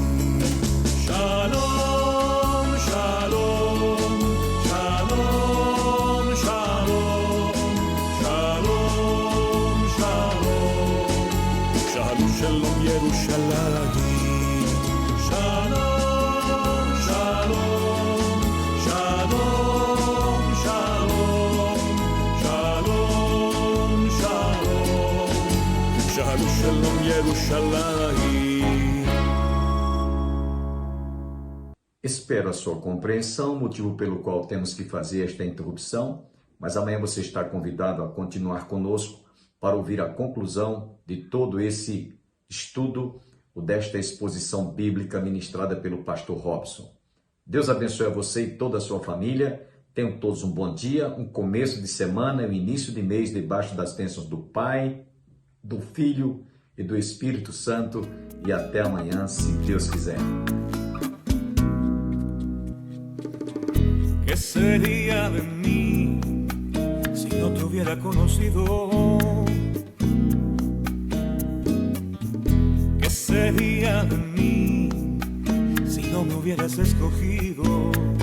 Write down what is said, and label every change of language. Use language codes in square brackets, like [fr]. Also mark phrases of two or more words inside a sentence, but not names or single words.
[he] שלום, שלום, שלום, שלום, שלום, שלום, שלום, שלום, ירושלים. שלום, שלום, שלום, שלום, שלום, שלום, שלום, שלום, ירושלים. [pt] Espero a sua compreensão, motivo pelo qual temos que fazer esta interrupção, mas amanhã você está convidado a continuar conosco para ouvir a conclusão de todo esse estudo, desta exposição bíblica ministrada pelo pastor Robson. Deus abençoe a você e toda a sua família. Tenham todos um bom dia, um começo de semana e um início de mês debaixo das bênçãos do Pai, do Filho e do Espírito Santo. E até amanhã, se Deus quiser. [es] ¿Qué sería de mí si no te hubiera conocido? ¿Qué sería de mí si no me hubieras escogido?